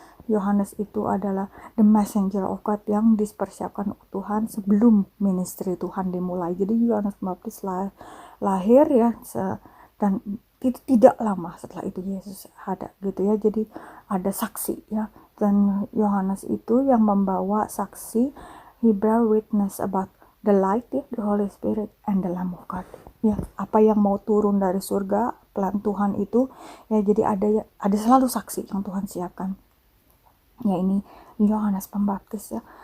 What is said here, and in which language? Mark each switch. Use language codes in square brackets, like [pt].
[id] Yohanes itu adalah [en] the messenger of God [id] yang dipersiapkan Tuhan sebelum ministry Tuhan dimulai. Jadi Yohanes Pembaptis lahir ya, dan itu tidak lama setelah itu Yesus ada gitu ya. Jadi ada saksi ya, dan Yohanes itu yang membawa saksi. [en] He bear witness about the light [id] ya, [en] the Holy Spirit and the Lamb of God ya. [id] Apa yang mau turun dari surga, plan Tuhan itu ya. Jadi ada selalu saksi yang Tuhan siapkan ya. Ini Yohanes Pembaptis ya.